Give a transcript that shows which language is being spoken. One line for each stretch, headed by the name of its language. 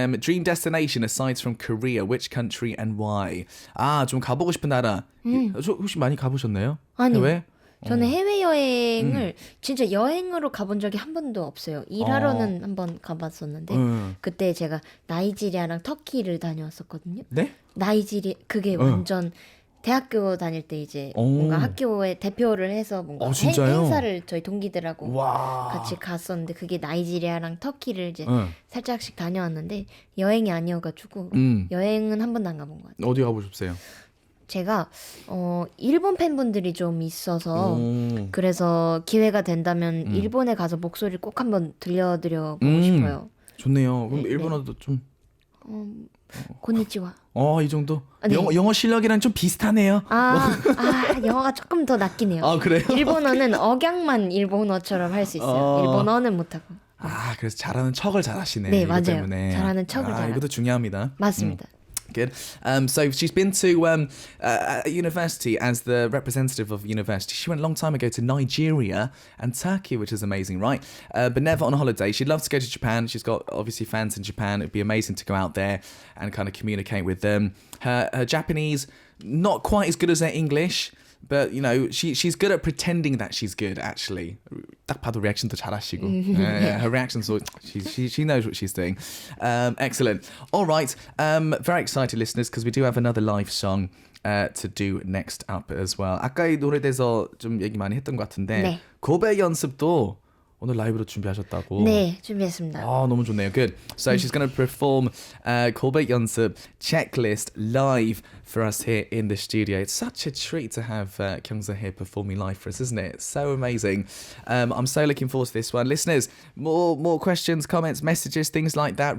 English: Dream destination aside from Korea, which country and why?
Korean: 좀 가보고 싶은 나라. 혹시 많이 가보셨나요? 아니요. 해외? 저는 해외여행을 진짜 여행으로 가본 적이 한 번도 없어요. 일하러는 한번 가봤었는데 그때 제가 나이지리아랑 터키를 다녀왔었거든요. 네? 그게 완전 대학교 다닐 때 이제 뭔가 학교에 대표를 해서 뭔가 행사를 저희 동기들하고 같이 갔었는데 그게 나이지리아랑 터키를 이제 살짝씩 다녀왔는데 여행이 아니어가지고 여행은 한 번도 안 가본 것 같아요. 어디 가보셨어요? 제가 일본 팬분들이 좀 있어서 그래서 기회가 된다면 일본에 가서 목소리를 꼭 한번 들려드려보고 싶어요. 좋네요. 그럼 일본어도 좀...
Japanese: 곤니치와.
Korean: 이 정도? 네. 영어 실력이랑 좀 비슷하네요. 영어가 조금 더 낫긴 해요. 그래요? 일본어는 억양만 일본어처럼 할 수 있어요. 일본어는 못하고. 그래서 잘하는 척을 잘하시네. 네, 맞아요. 때문에. 잘하는 척을 잘하고. 이것도 중요합니다. 맞습니다.
English: Good. So she's been to university as the representative of university. She went a long time ago to Nigeria and Turkey, which is amazing, right? But never on a holiday. She'd love to go to Japan. She's got obviously fans in Japan. It'd be amazing to go out there and kind of communicate with them. Her Japanese, not quite as good as her English, but you know she's good at pretending that she's good.
Korean: Actually, 딱 봐도 리액션도 잘하시고.
English: Her reactions, she knows what she's doing. Excellent. All right. Very excited, listeners, because we do have another live song to do next up as well.
Korean: 아까 이 노래에 대해서 좀 얘기 많이 했던 것 같은데 네. 고백연습도 오늘 라이브로 준비하셨다고. 네, 준비했습니다. 너무 좋네요. Good.
English: So she's going to perform 고백연습 checklist live for us here in the studio. It's such a treat to have Kyoung Seo here performing live for us, isn't it? It's so amazing. I'm so looking forward to this one. Listeners, more questions, comments, messages, things like that.